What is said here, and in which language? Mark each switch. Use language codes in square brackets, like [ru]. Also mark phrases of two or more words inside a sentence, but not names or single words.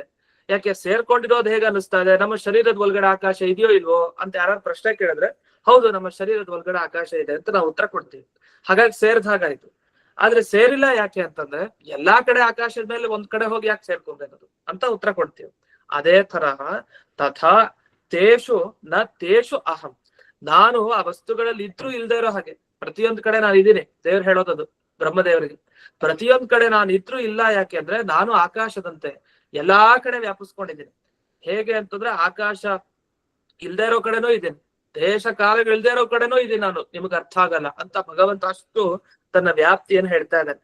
[kn] ಯಾಕೆ ಸೇರ್ಕೊಂಡಿರೋದು ಹೇಗೆ ಅನಿಸ್ತಾ ಇದೆ? ನಮ್ಮ ಶರೀರದ ಒಳಗಡೆ ಆಕಾಶ ಇದೆಯೋ ಇಲ್ವೋ ಅಂತ ಯಾರು ಪ್ರಶ್ನೆ ಕೇಳಿದ್ರೆ ಹೌದು, ನಮ್ಮ ಶರೀರದ ಒಳಗಡೆ ಆಕಾಶ ಇದೆ ಅಂತ ನಾವು ಉತ್ತರ ಕೊಡ್ತೀವಿ. ಹಾಗಾಗಿ ಸೇರ್ದ ಹಾಗಾಯ್ತು. ಆದ್ರೆ ಸೇರಿಲ್ಲ ಯಾಕೆ ಅಂತಂದ್ರೆ ಎಲ್ಲಾ ಕಡೆ ಆಕಾಶದ ಮೇಲೆ ಒಂದ್ ಕಡೆ ಹೋಗಿ ಯಾಕೆ ಸೇರ್ಕೊಂಡೇನದು ಅಂತ ಉತ್ತರ ಕೊಡ್ತೀವಿ. ಅದೇ ತರಹ [sa] ತಥಾ ತೇಷು ನ ತೇಷು ಅಹಂ, [kn] ನಾನು ಆ ವಸ್ತುಗಳಲ್ಲಿ ಇದ್ರೂ ಇಲ್ದೇ ಇರೋ ಹಾಗೆ ಪ್ರತಿಯೊಂದ್ ಕಡೆ ನಾನು ಇದೀನಿ. ದೇವ್ರು ಹೇಳೋದದು ಬ್ರಹ್ಮದೇವರಿಗೆ, ಪ್ರತಿಯೊಂದ್ ಕಡೆ ನಾನು ಇದ್ರೂ ಇಲ್ಲ. ಯಾಕೆ ಅಂದ್ರೆ ನಾನು ಆಕಾಶದಂತೆ ಎಲ್ಲಾ ಕಡೆ ವ್ಯಾಪಿಸ್ಕೊಂಡಿದ್ದೀನಿ. ಹೇಗೆ ಅಂತಂದ್ರೆ ಆಕಾಶ ಇಲ್ದೇ ಇರೋ ಕಡೆನೂ ಇದ್ದೀನಿ, ದೇಶ ಕಾಲಗಳು ಇಲ್ದೇ ಇರೋ ಕಡೆನೂ ಇದೀನಿ ನಾನು, ನಿಮ್ಗೆ ಅರ್ಥ ಆಗಲ್ಲ ಅಂತ ಭಗವಂತ ಅಷ್ಟು ತನ್ನ ವ್ಯಾಪ್ತಿಯನ್ನು ಹೇಳ್ತಾ ಇದ್ದಾನೆ.